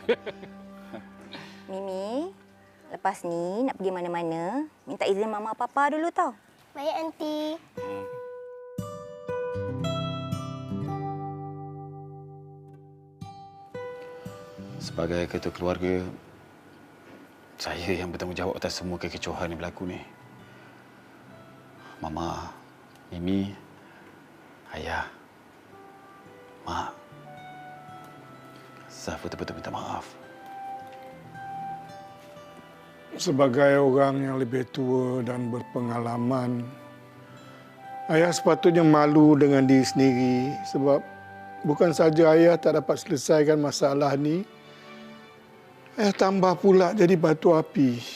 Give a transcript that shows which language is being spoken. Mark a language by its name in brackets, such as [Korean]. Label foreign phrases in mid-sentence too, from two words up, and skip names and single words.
[Malay] Mimi, lepas ni nak pergi mana-mana, minta izin Mama Papa dulu tau. Baik, Aunty. Sebagai ketua keluarga, saya yang bertanggungjawab atas semua kekecohan yang berlaku ni. Mama, Mimi, Ayah, Mak. Zaf betul-betul minta maaf. Sebagai orang yang lebih tua dan berpengalaman, Ayah sepatutnya malu dengan diri sendiri sebab bukan saja Ayah tak dapat selesaikan masalah ni, Ayah tambah pula jadi batu api.